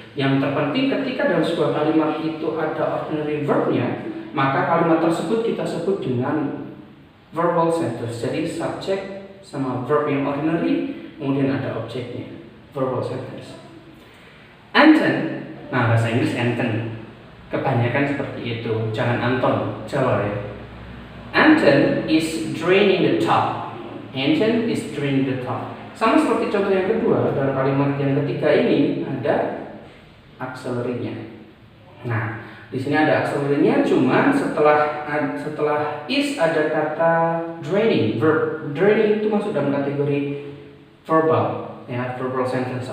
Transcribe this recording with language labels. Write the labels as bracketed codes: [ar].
[id] Yang terpenting ketika dalam sebuah kalimat itu ada ordinary verbnya, maka kalimat tersebut kita sebut dengan verbal sentence. Jadi subject sama verb yang ordinary, kemudian ada objeknya, verbal sentence. Anton, nah bahasa Inggris Anton. Kebanyakan seperti itu, jangan Anton, Jawa ya. [en] Anton is draining the tub. Anton is draining the tub. [id] Sama seperti contoh yang kedua, dalam kalimat yang ketiga ini ada auxiliary-nya. Nah, di sini ada auxiliary-nya, cuman setelah is ada kata draining, verb. Draining itu masuk dalam kategori verbal, ya, verbal sentence.